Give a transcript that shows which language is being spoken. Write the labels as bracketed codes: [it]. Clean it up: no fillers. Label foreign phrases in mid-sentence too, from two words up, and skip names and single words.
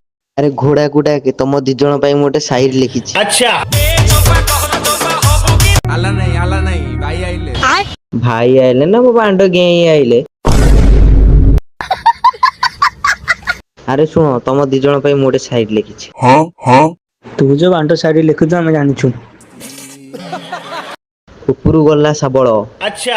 [or] ଆରେ ଘୋଡାକୁ ଡାକେ ତମ ଦି ଜଣ ପାଇଁ ମୁଁ ଗୋଟେ ସାଇରି ଲେଖିଛି। [hi] अच्छा [or] ଆଲା ନାହିଁ ଭାଇ ଆଇଲେ ଭାଇ ଆଇଲେ ନା ମୋ ବାଣ୍ଡ ଗେଇଁ ଆଇଲେ। ଆରେ ଶୁଣ ତମ ଦି ଜଣ ପାଇଁ ମୁଁ ଗୋଟେ ସାଇରି ଲେଖିଛି। ତୁ ଯୋଉ ବାଣ୍ଟ ଶାଢୀ ଲେଖୁଛୁ ଆମେ ଜାଣିଛୁ। ଉପରୁ ଗଲା ଶାବଳ [hi] अच्छा